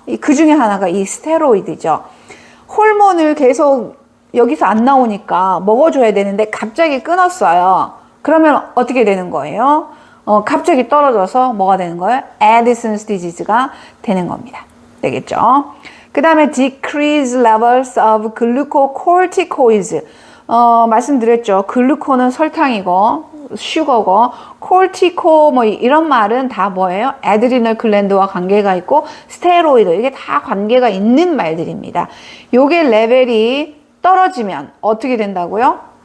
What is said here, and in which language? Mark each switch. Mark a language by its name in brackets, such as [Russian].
[Korean] 그 중에 하나가 이 스테로이드죠. 호르몬을 계속 여기서 안 나오니까 먹어줘야 되는데 갑자기 끊었어요. 그러면 어떻게 되는 거예요? 갑자기 떨어져서 뭐가 되는 거예요? Addison's disease가 되는 겁니다. 되겠죠? 그 다음에 [English] decrease levels of glucocorticoids. [Korean] 말씀드렸죠. 글루코는 설탕이고 슈거고 콜티코 뭐 이런 말은 다 뭐예요? 아드리널 글랜드와 관계가 있고 스테로이드 이게 다 관계가 있는 말들입니다. 요게 레벨이 떨어지면 어떻게 된다고요?